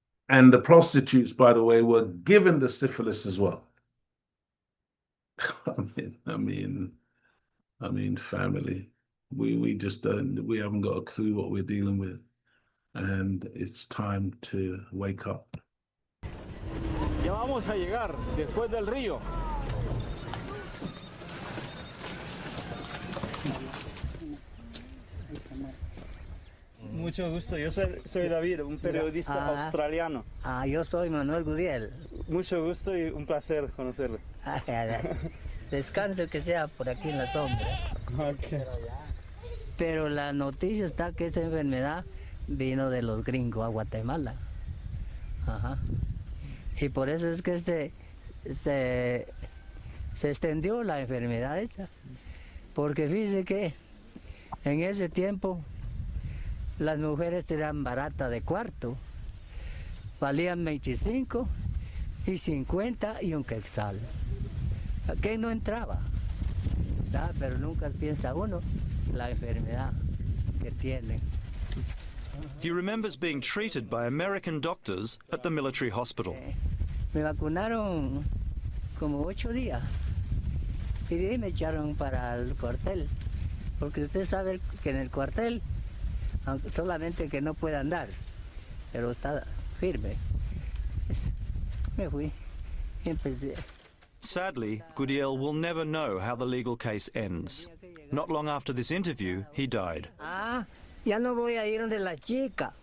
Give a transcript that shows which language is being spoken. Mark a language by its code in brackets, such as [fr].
[en] And the prostitutes, by the way, were given the syphilis as well. I mean, family. We just don't. We haven't got a clue what we're dealing with, and it's time to wake up. [es] Ya vamos a llegar después del río. Mucho gusto, yo soy David, un periodista australiano. Yo soy Manuel Guriel. Mucho gusto y un placer conocerlo. Descanso que sea por aquí en la sombra. Okay. Pero la noticia está que esa enfermedad vino de los gringos a Guatemala. Ajá. Y por eso es que se extendió la enfermedad esa. Porque fíjese que en ese tiempo las mujeres eran baratas de cuarto. Valían 25 y 50 y un quetzal. ¿Qué no entraba? ¿Verdad? Pero nunca piensa uno la enfermedad que tienen. [en] He remembers being treated by American doctors at the military hospital. [es] Me vacunaron como 8 días y de ahí me echaron para el cuartel. porque usted sabe que en el cuartel, solamente que no puede andar, pero está firme. Me fui y empecé. [en] Sadly, Gudiel will never know how the legal case ends. Not long after this interview, he died. [es] Ah, ya no voy a ir donde la chica.